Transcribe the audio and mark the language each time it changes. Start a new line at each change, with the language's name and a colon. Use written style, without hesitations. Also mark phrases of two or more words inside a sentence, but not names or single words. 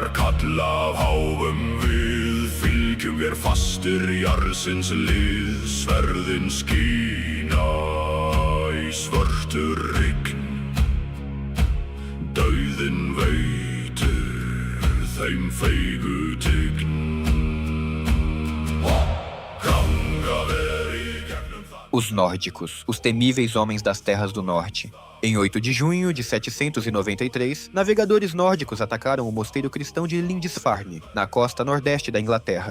Icelandic: kalla af háum við, fylgjum vér fastir jarðsins lið, sverðin skína í svörtur rign, dauðinn veitir þeim feigu tign.
Portuguese: Os nórdicos, os temíveis homens das terras do norte. Em 8 de junho de 793, navegadores nórdicos atacaram o mosteiro cristão de Lindisfarne, na costa nordeste da Inglaterra.